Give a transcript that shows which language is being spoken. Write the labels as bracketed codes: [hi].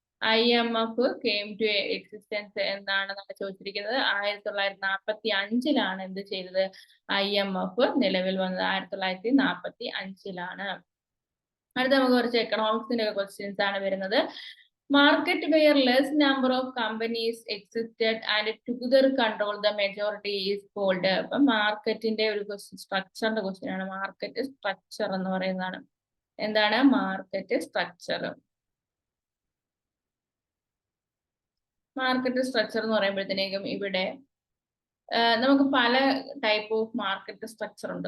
[en] IMF came to existence [ml] എന്നാണ് നമ്മൾ ചോദിച്ചിരിക്കുന്നത്. 1945 എന്ത് ചെയ്തത്? IMF നിലവിൽ വന്നത് 1945. അടുത്ത നമുക്ക് കുറച്ച് എക്കണോമിക്സിന്റെ ക്വസ്റ്റ്യൻസ് ആണ് വരുന്നത്. [en] Market where less number of companies existed and together control the majority is called. [ml] അപ്പൊ മാർക്കറ്റിന്റെ ഒരു സ്ട്രക്ചറിന്റെ ക്വസ്റ്റ്യൻ ആണ്. മാർക്കറ്റ് സ്ട്രക്ചർ എന്ന് പറയുന്നതാണ്. എന്താണ് മാർക്കറ്റ് സ്ട്രക്ചർ? മാർക്കറ്റ് സ്ട്രക്ചർ എന്ന് പറയുമ്പോഴത്തേക്കും ഇവിടെ നമുക്ക് പല ടൈപ്പ് ഓഫ് മാർക്കറ്റ് സ്ട്രക്ചർ ഉണ്ട്.